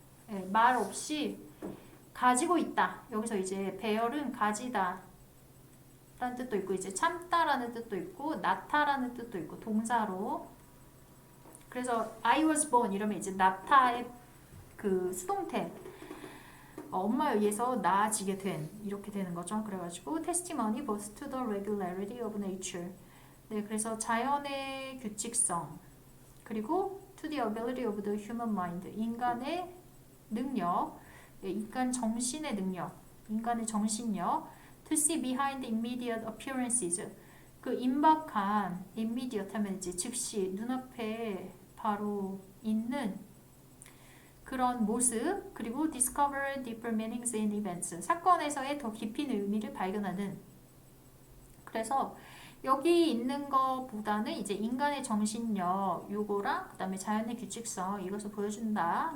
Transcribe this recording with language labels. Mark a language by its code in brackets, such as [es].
[ko] 네, 말 없이 가지고 있다. 여기서 이제 bear은 가지다 라는 뜻도 있고 이제 참다라는 뜻도 있고 나타라는 뜻도 있고 동사로. 그래서 [en] I was born [ko] 이러면 이제 나타의 그 수동태 엄마에 의해서 나아지게 된 이렇게 되는 거죠. 그래가지고 [en] testimony both to the regularity of nature. [ko] 네, 그래서 자연의 규칙성 그리고 [en] to the ability of the human mind. [ko] 인간의 능력, 인간 정신의 능력, 인간의 정신력. [en] To see behind immediate appearances. [ko] 그 임박한 immediate 하면 이제 즉시 눈앞에 바로 있는 그런 모습, 그리고 [en] discover deeper meanings in events. [ko] 사건에서의 더 깊이 있는 의미를 발견하는. 그래서 여기 있는 것보다는 이제 인간의 정신력 요거랑 그 다음에 자연의 규칙성 이것을 보여준다.